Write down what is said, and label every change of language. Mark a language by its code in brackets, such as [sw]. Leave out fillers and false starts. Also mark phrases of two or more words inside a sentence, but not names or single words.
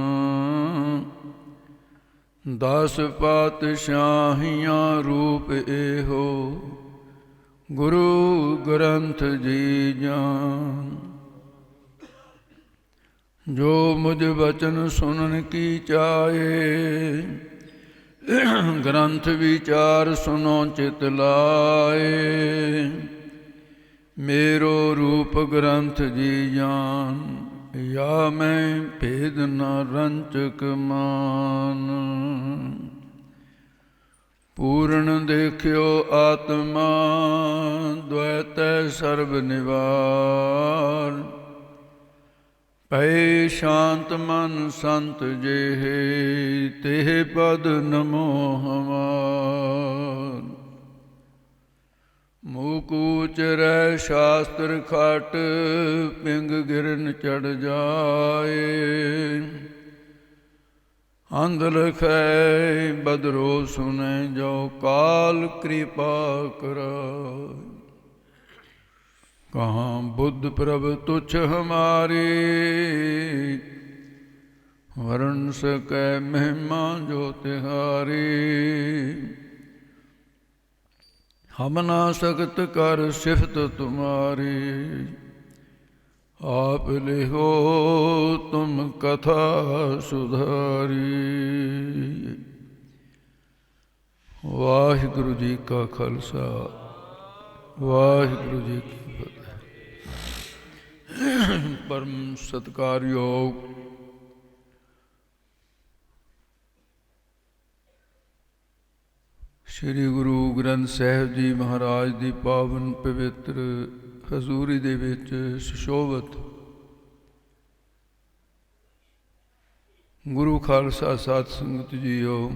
[bra] 10 ਪਾਤਸ਼ਾਹੀਆਂ ਰੂਪ ਇਹੋ ਗੁਰੂ ਗ੍ਰੰਥ ਜੀ ਜਾਨ। ਜੋ ਮੁਝ ਬਚਨ ਸੁਨਨ ਕੀ ਚਾਹੇ ਗ੍ਰੰਥ ਵਿਚਾਰ ਸੁਨੋ ਚਿਤ ਲਾਏ। मेरो रूप ग्रंथ जी जान या मैं भेद न रंचक मान। पूर्ण देखियो आत्मा द्वैत सर्ब निवार। पै शांत मन संत जेहे तेह पद नमो हमार। ਮੂਕੂਚ ਰਹਿ ਸ਼ਾਸਤਰ ਖਟ ਪਿੰਗ ਗਿਰਨ ਚੜ ਜਾਏ। ਅੰਧ ਲਖੈ ਬਦਰੋ ਸੁਨੈ ਜੋ ਕਾਲ ਕਿਰਪਾ ਕਰਾਏ। ਕਹਾਂ ਬੁੱਧ ਪ੍ਰਭ ਤੁਛ ਹਮਾਰੇ ਵਰਨ ਸਕੈ ਮਹਿਮਾ ਜੋ ਤਿਹਾਰੇ। हम ना सकत कर सिफत तुम्हारी आप लिहो तुम कथा सुधारी। वाहिगुरु जी का खालसा वाहिगुरु जी की फतेह। [pa] ਪਰਮ ਸਤਿਕਾਰਯੋਗ ਸ਼੍ਰੀ ਗੁਰੂ ਗ੍ਰੰਥ ਸਾਹਿਬ ਜੀ ਮਹਾਰਾਜ ਦੀ ਪਾਵਨ ਪਵਿੱਤਰ ਹਜ਼ੂਰੀ ਦੇ ਵਿੱਚ ਸੁਸ਼ੋਭਿਤ ਗੁਰੂ ਖਾਲਸਾ ਸਾਧ ਸੰਗਤ ਜੀਓ।